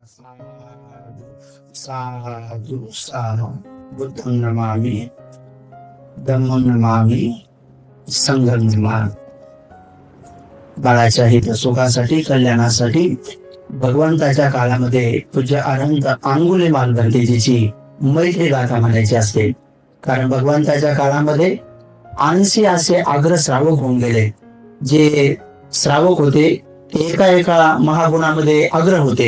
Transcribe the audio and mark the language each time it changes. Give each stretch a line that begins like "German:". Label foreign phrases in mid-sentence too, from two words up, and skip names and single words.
Pali: साधु साधु साधु बुद्धं नमामि, धम्मं नमामि, संघं नमामि.
Marathi: बाळाच्या हित सुखासाठी कल्याणासाठी भगवंताच्या काळामध्ये पूज्य अनंत अंगुलीमाल भंतेजीची मैत्री गाथा म्हणायची असते. कारण भगवंताच्या काळामध्ये 80 असे आग्र श्रावक होऊन गेले. जे श्रावक होते एका एका महागुणामध्ये अग्र होते.